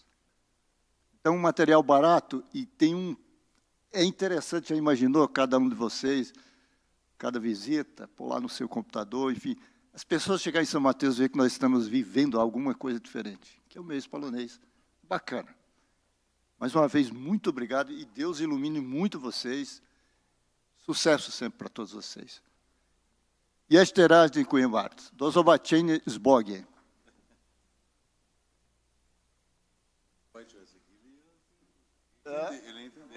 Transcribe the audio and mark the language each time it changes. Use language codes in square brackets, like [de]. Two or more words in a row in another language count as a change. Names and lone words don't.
[pt] Então, um material barato e tem é interessante, já imaginou, cada um de vocês, cada visita, pôr lá no seu computador, enfim, as pessoas chegarem em São Mateus e ver que nós estamos vivendo alguma coisa diferente, que é o mês polonês. Bacana. Mais uma vez, muito obrigado e Deus ilumine muito vocês. Sucesso sempre para todos vocês. [pl] Jeszcze raz dziękuję bardzo. Do zobaczenia z Bogiem. [pt] Ele entendeu.